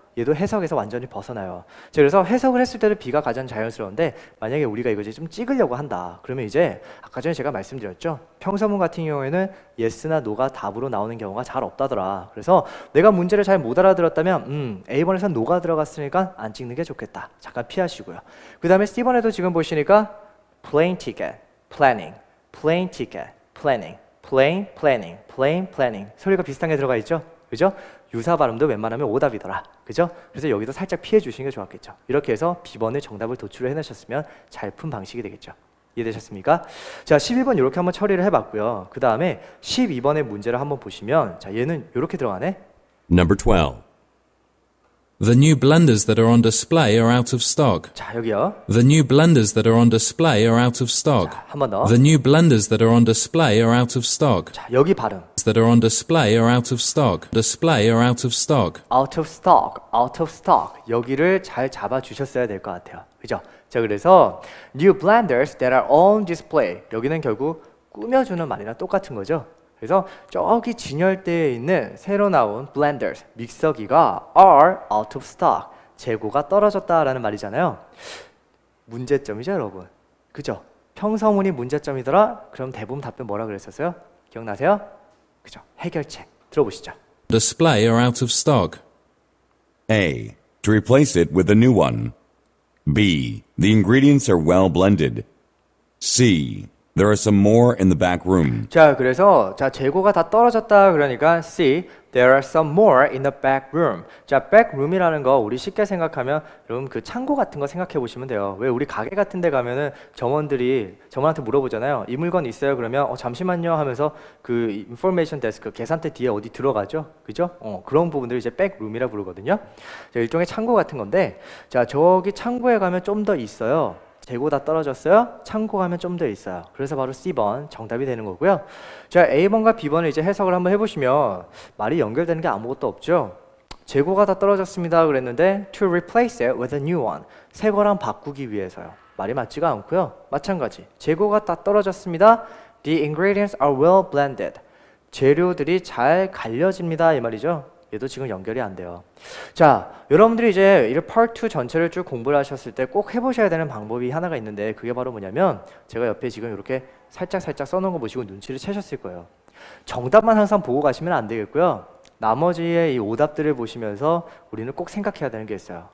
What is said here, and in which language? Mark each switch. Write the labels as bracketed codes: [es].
[ko] 얘도 해석에서 완전히 벗어나요. 자, 그래서 해석을 했을 때도 B가 가장 자연스러운데 만약에 우리가 이거 이제 좀 찍으려고 한다. 그러면 이제 아까 전에 제가 말씀드렸죠. 평서문 같은 경우에는 yes나 no가 답으로 나오는 경우가 잘 없다더라. 그래서 내가 문제를 잘 못 알아들었다면 A번에서 no가 들어갔으니까 안 찍는 게 좋겠다. 잠깐 피하시고요. 그 다음에 C번에도 지금 보시니까 [en] plane ticket, planning, plane ticket, planning, plane, planning, [ko] plane, planning 소리가 비슷한 게 들어가 있죠? 그죠? 유사 발음도 웬만하면 오답이더라. 그죠? 그래서 여기도 살짝 피해 주시는 게 좋았겠죠. 이렇게 해서 B번의 정답을 도출을 해내셨으면 잘 푼 방식이 되겠죠. 이해되셨습니까? 자, 11번 이렇게 한번 처리를 해봤고요. 그 다음에 12번의 문제를 한번 보시면 자, 얘는 이렇게 들어가네. [en] Number 12. The new blenders that are on display are out of stock. [ko] 자, 여기요. [en] The new blenders that are on display are out of stock. [ko] 자, 한 번 더. [en] The new blenders that are on display are out of stock. [ko] 자, 여기 발음. [en] That are on display are out of stock. Display are out of stock. out of stock, out of stock. [ko] 여기를 잘 잡아 주셨어야 될 것 같아요. 그죠? 자, 그래서 [en] new blenders that are on display. [ko] 여기는 결국 꾸며주는 말이랑 똑같은 거죠. 그래서 저기 진열대에 있는 새로 나온 blenders, 믹서기가 [en] are out of stock. [ko] 재고가 떨어졌다라는 말이잖아요. 문제점이죠, 여러분. 그죠? 평서문이 문제점이더라? 그럼 대부분 답변 뭐라 그랬었어요? 기억나세요? 그죠? 해결책 들어보시죠. [en] Display are out of stock. A. To replace it with a new one. B. The ingredients are well blended. C. There are some more in the back room. [ko] 자, 그래서 자, 재고가 다 떨어졌다 그러니까 C. [en] There are some more in the back room. [ko] 자, back room이라는 거 우리 쉽게 생각하면 여러분 그 창고 같은 거 생각해 보시면 돼요. 왜 우리 가게 같은 데 가면은 점원한테 물어보잖아요. 이 물건 있어요? 그러면 잠시만요 하면서 그 인포메이션 데스크 계산대 뒤에 어디 들어가죠? 그죠? 그런 부분들을 이제 back room이라 부르거든요. 자, 일종의 창고 같은 건데 자, 저기 창고에 가면 좀 더 있어요. 재고 다 떨어졌어요? 창고 가면 좀 더 있어요. 그래서 바로 C번 정답이 되는 거고요. 자, A번과 B번을 이제 해석을 한번 해보시면 말이 연결되는 게 아무것도 없죠. 재고가 다 떨어졌습니다 그랬는데 [en] to replace it with a new one. [ko] 새 거랑 바꾸기 위해서요. 말이 맞지가 않고요. 마찬가지. 재고가 다 떨어졌습니다. [en] The ingredients are well blended. [ko] 재료들이 잘 갈려집니다 이 말이죠. 얘도 지금 연결이 안 돼요. 자, 여러분들이 이제 이 part 2 전체를 쭉 공부를 하셨을 때 꼭 해보셔야 되는 방법이 하나가 있는데 그게 바로 뭐냐면 제가 옆에 지금 이렇게 살짝 써놓은 거 보시고 눈치를 채셨을 거예요. 정답만 항상 보고 가시면 안 되겠고요. 나머지의 이 오답들을 보시면서 우리는 꼭 생각해야 되는 게 있어요.